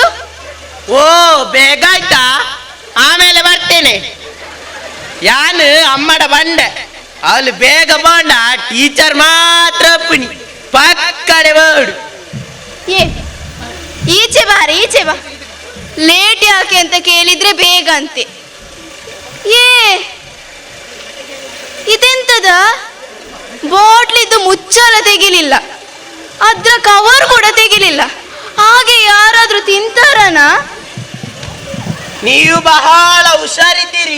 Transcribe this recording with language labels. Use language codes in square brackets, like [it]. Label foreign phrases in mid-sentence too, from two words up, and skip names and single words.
[kn] ಓ ಬೇಗ ಆಯ್ತಾ? ಆಮೇಲೆ ಬರ್ತೇನೆ. [tcy] ಯಾನು ಅಮ್ಮಡ ಬಂಡೆ ಅವಳು ಬೇಗ ಬಂಡ ಟೀಚರ್ ಮಾತ್ರ ಪುನಿ ಪಕ್ಕಡೆ ಬೋಡು. [kn] ಈಚೆ ಬಾ ಲೇಟ್ ಯಾಕೆ ಅಂತ ಕೇಳಿದ್ರೆ ಬೇಗ ಅಂತೆ. ಇದೆಂತದ ಬಾಟ್ಲಿದ್ದು ಮುಚ್ಚಲ ತೆಗಿಲಿಲ್ಲ, ಅದ್ರ ಕವರ್ ಕೂಡ ತೆಗಿಲಿಲ್ಲ. ಹಾಗೆ ಯಾರಾದ್ರೂ ತಿಂತಾರನ? ನೀವು ಬಹಳ ಹುಷಾರಿದ್ದೀರಿ.